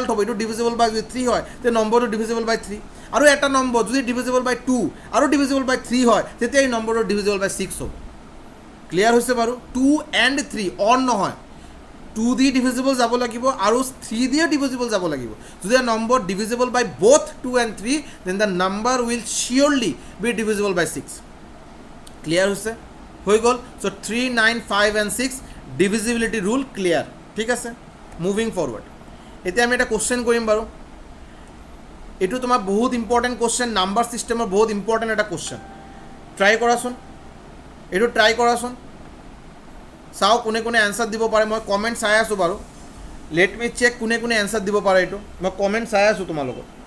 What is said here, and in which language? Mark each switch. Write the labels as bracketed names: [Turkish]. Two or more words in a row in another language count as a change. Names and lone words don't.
[Assamese] হ'ব এইটো [English] divisible by [Assamese] যদি 3 হয় তেতিয়া নম্বৰটো [English] divisible by [Assamese] 3 আৰু এটা নম্বৰ যদি [English] divisible by [Assamese] 2 আৰু [English] divisible by [Assamese] 3 হয় তেতিয়া এই নম্বৰটো [English] divisible by [Assamese] 6 হ'ব ক্লিয়াৰ হৈছে বাৰু 2 and 3 অন নহয় 2 দি ডিভিজিবল যাব লাগিব আৰু 3 দিয়ে ডিভিজিবল যাব লাগিব যদি [English] a number divisible by both 2 and 3 then the number will surely be divisible by 6 [Assamese] ক্লিয়াৰ হৈছে হৈ গ'ল [English] so 3 9 5 and 6 divisibility rule clear [Assamese] ঠিক আছে [English] moving forward [Assamese] এতিয়া আমি এটা কোশ্চেন কৰিম বাৰু এইটো তোমাৰ বহুত [English] important question number systemৰ [Assamese] বহুত ইম্পৰ্টেণ্ট এটা [English] question try [Assamese] কৰাচোন এইটো ট্ৰাই কৰাচোন চাও কোনে কোনে আনসাৰ দিব পাৰে মই কমেন্ট চাই আছো বাৰু [English] let me check [Assamese] কোনে কোনে আনসাৰ দিব পাৰে এইটো মই কমেন্ট চাই আছো তোমালোকৰ